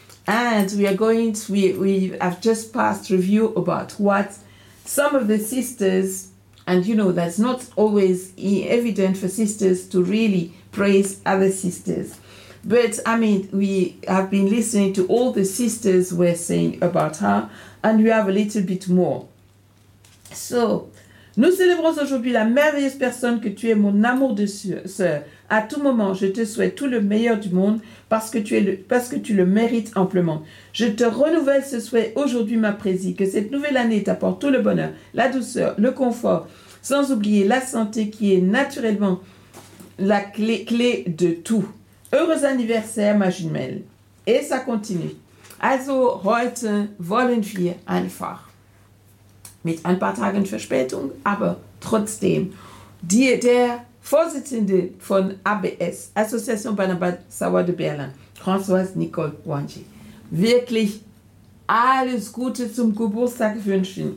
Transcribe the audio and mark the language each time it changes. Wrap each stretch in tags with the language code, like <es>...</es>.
<en>And we have just passed review about what some of the sisters, and you know that's not always evident for sisters to really praise other sisters. But, I mean, we have been listening to all the sisters were saying about her, and we have a little bit more.</en> <fr>So, nous célébrons aujourd'hui la merveilleuse personne que tu es, mon amour de sœur. À tout moment, je te souhaite tout le meilleur du monde parce que tu le mérites amplement. Je te renouvelle ce souhait aujourd'hui, ma présie, que cette nouvelle année t'apporte tout le bonheur, la douceur, le confort, sans oublier la santé qui est naturellement la clé de tout. Heureux anniversaire, ma jumelle. Et ça continue.</fr> <de>Also, heute wollen wir einfach. mit ein paar Tagen Verspätung, aber trotzdem, der Vorsitzende von ABS, Association Banabansawa de Berlin, Françoise Nicole Wanji, wirklich alles Gute zum Geburtstag wünschen.</de>